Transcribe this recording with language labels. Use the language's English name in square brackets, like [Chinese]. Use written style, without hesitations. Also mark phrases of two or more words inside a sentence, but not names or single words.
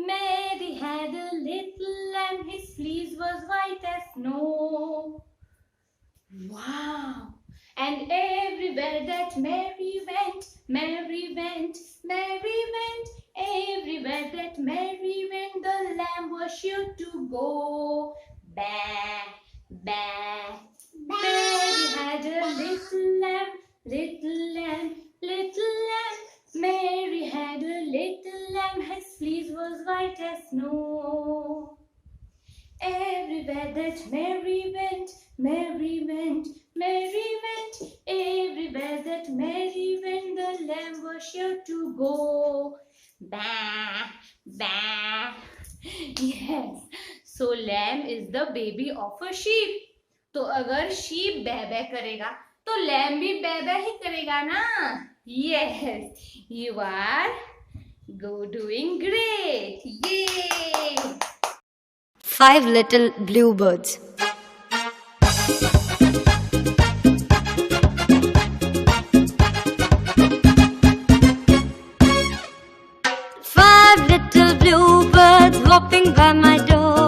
[English] Mary had a little lamb, his fleece was white as snow. Wow! And everywhere that Mary went, Mary went, Mary went. Everywhere that Mary went, the lamb was sure to go. Ba, ba. Mary had a little lamb, little lamb, little lamb. Mary had a little lamb, his fleece was white as snow. Everywhere that Mary went, Mary went, Mary went. Everywhere that Mary went, the lamb was sure to go. Ba, ba. Yes. So lamb is the baby of a sheep. [Hindi] तो अगर sheep baa baa करेगा तो lamb भी baa baa ही करेगा ना? [English] Yes, you are doing great. Yay! 5 little bluebirds. Five little bluebirds hopping by my door.